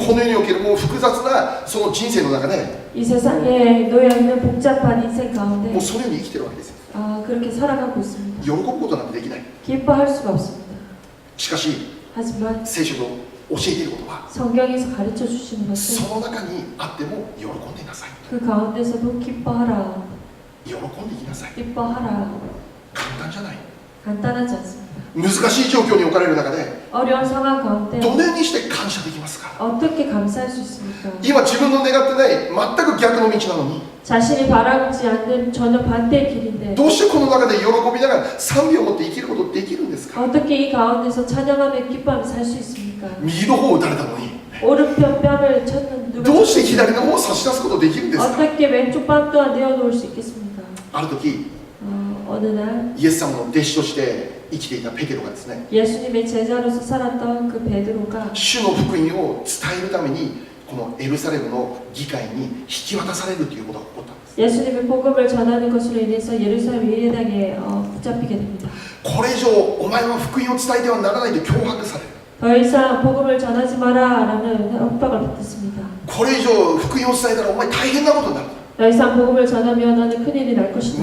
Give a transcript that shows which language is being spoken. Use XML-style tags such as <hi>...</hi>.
<ja>この世におけるもう複雑なその人生の中で</ja> <ko>이 세상에 놓여 있는 복잡한 인생</ko> <ja>も</ja> <ko>가운데</ko> <ja>うそのように生きてるわけですよ。</ja> <ko>그렇게 살아가고 있습니다.</ko> <ja>喜ぶことなんてできない。</ja> <ko>기뻐할 수가 없습니다.</ko> <ja>しかし</ja> <ko>하지만</ko> <ja>聖書の教えていることは</ja> <ko>성경에서 가르쳐 주시는</ko> <ja>そ</ja> <ko>것은</ko> <ja>の中にあっても喜んでいなさい。</ja> <ko>그 가운데서도 기뻐하라,</ko> <ja>喜んでいきなさい。</ja> <ko>기뻐하라.</ko> <ja>簡単じゃない。</ja> <ko>간단하지 않습니다.</ko> <ja>難しい状況に置かれる中で</ja> <ko>어려운 상황 가운데</ko> <ja>どのようにして感謝できますか。</ja> <ko>어떻게 감사할 수 있습니까?</ko> <ja>今自分の願ってない全く逆の道なのに</ja> <ko>자신이 바라지 않는 전혀 반대의 길인데</ko> <ja>どうしてこの中で喜びながら賛美を持って生きることできるんですか。</ja> <ko>어떻게 이 가운데서 찬양하며 기뻐하며 살 수 있습니까?</ko> <ja>右の方を打たれたのに</ja> <ko>오른편 뺨을 쳤는 누가</ko> <ja>どうして左の方を差し出すことできるんですか。</ja> <ko>어떻게 왼쪽 뺨 또한 내어놓을 수 있겠습니까?</ko> <ja>ある時</ja> <ko>어느 날</ko> <ja>イエス様の弟子として生きていたペテロがですね</ja> <ko>예수님의 제자로서 살았던 그 베드로가</ko> <ja>主の福音を伝えるためにこのエルサレムの議会に引き渡されるということが起こったんです。</ja> <ko>예수님의 복음을 전하는 것으로 인해서 예루살렘 예배당에 붙잡히게 됩니다.</ko> <ja>これ以上お前は福音を伝えてはならないと脅迫される。</ja> <ko>더 이상 복음을 전하지 마라라는 협박을 받았습니다.</ko> <ja>これ以上福音を伝えたらお前大変なことになる。</ja> <ko>더 이상 복음을 전하면 너는 큰일이 날 것이다.</ko>